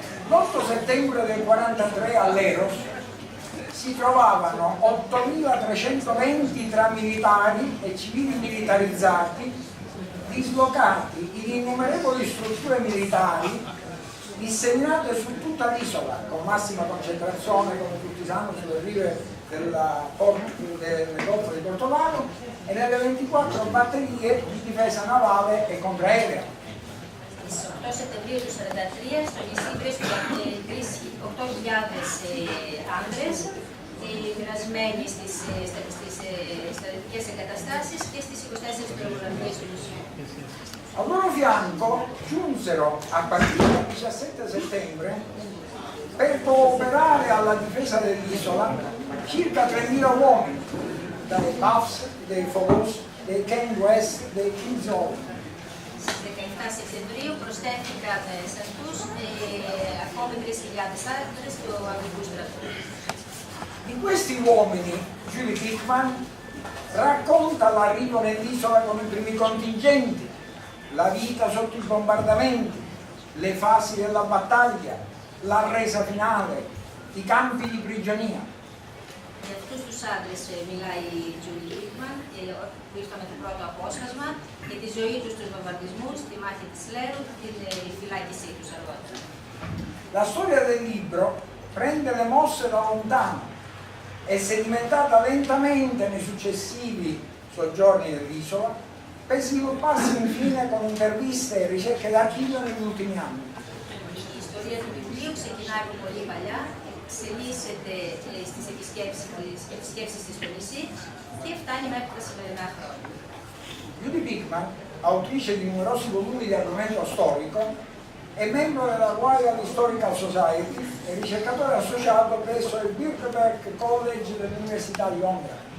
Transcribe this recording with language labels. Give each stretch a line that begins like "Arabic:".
Italian: L'8 settembre del 1943 a Leros si trovavano 8.320 tra militari e civili militarizzati dislocati in innumerevoli strutture militari disseminate su tutta l'isola, con massima concentrazione, come tutti sanno, sulle rive del Golfo di Portovalo e nelle 24 batterie di difesa navale e contraerea.
Greek: Στις 8 Σεπτεμβρίου του 1943 στο νησί βρίσκονταν 8.000 άντρες μοιρασμένοι στις στρατιωτικές εγκαταστάσεις και στις 24 πληροφορίες του νησιού.
Italian: Al loro fianco giunsero a partire dal 17 settembre per cooperare alla difesa dell'isola circa 3.000 uomini, dai Puffs, dei Fogos, dei Ken West, dei Kinzol.
Greek: Στις 17 Σεπτεμβρίου προσθέθηκαν σε αυτούς ακόμη 3.000 άντρες του Αγγλικού στρατού.
Italian: Di questi uomini, Judy Bickman racconta l'arrivo nell'isola con i primi contingenti, la vita sotto i bombardamenti, le fasi della battaglia, la resa finale, i campi di prigionia.
Greek: Για αυτούς τους άντρες μιλάει η Judy Bickman που ήρθαν με το πρώτο απόσπασμα για τη ζωή τους στους βομβαρδισμούς, τη μάχη της Leros και τη φυλάκισή τους αργότερα.
Italian: La storia del libro prende le mosse da lontano e sedimentata lentamente nei successivi soggiorni dell'isola per svilupparsi infine con interviste e ricerche d'archivio negli ultimi anni.
Greek: Η ιστορία του βιβλίου ξεκινάει από πολύ παλιά, εξελίσσεται στις επισκέψεις της στο νησί και φτάνει μέχρι τα σημερινά χρόνια.
Italian: Judy Bickman, autrice di numerosi volumi di argomento storico, è membro della Royal Historical Society e ricercatore associato presso il Birkbeck College dell'Università di Londra.